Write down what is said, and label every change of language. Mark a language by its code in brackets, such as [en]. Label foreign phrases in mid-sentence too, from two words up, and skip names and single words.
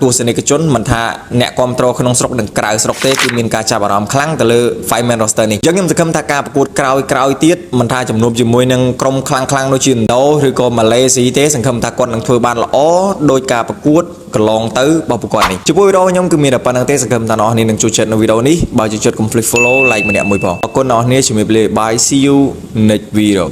[km] ស្សនិកជនមិនថាអ្នកគាំទ្រក្នុងស្រុកនិងក្រៅស្រុកទេគឺមានការចាប់អារម្មណ៍ខ្លាំងទៅលើ [en] Five Man roster [km] នេះខ្ញុំសង្ឃឹមថាការប្រកួតក្រោយទៀតមិនថាជំនួបជាមួយនឹងក្រុមខ្លាំងដូចជាឥណ្ឌូឬក៏ម៉ាឡេស៊ីទេសង្ឃឹមថាគាត់នឹងធ្វើបានល្អដោយការប្រកួតកន្លងទៅរបស់ពួកគាត់នេះចំពោះវីដេអូខ្ញុំគឺមានតែប៉ុណ្្នឹងទេសង្ឃឹមថាអ្នកនរនឹងចូលចិត្តនៅវីដេអូនេះបើចូលចិត្តកុំភ្លេច [en] follow like [km] ម្នាក់មួយផងអរគុណអ្នកនរជំរាបលា [en] bye see you next video